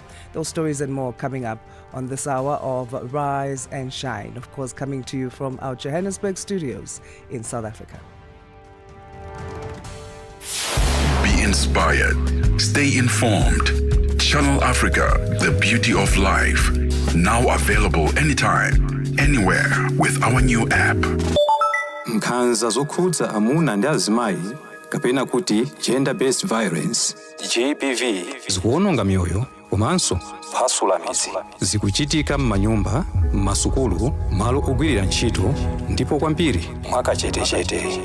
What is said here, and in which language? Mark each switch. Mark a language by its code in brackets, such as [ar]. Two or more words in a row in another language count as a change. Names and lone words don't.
[en] Those stories and more coming up on this hour of Rise and Shine, of course coming to you from our Johannesburg studios in South Africa. Be inspired. Stay informed. Channel Africa, the beauty of life. Now available anytime, anywhere with our new app. [ny] Nkhanza zokhudza amuna ndi azimayi kapena kuti [en] gender-based violence, [ny] GBV, zikuwononga mioyo komanso kuphwasula midzi. Zikuchitika m'manyumba, m'masukulu, malo ogwirira ntchito, ndipo kwambiri mwakachetechete.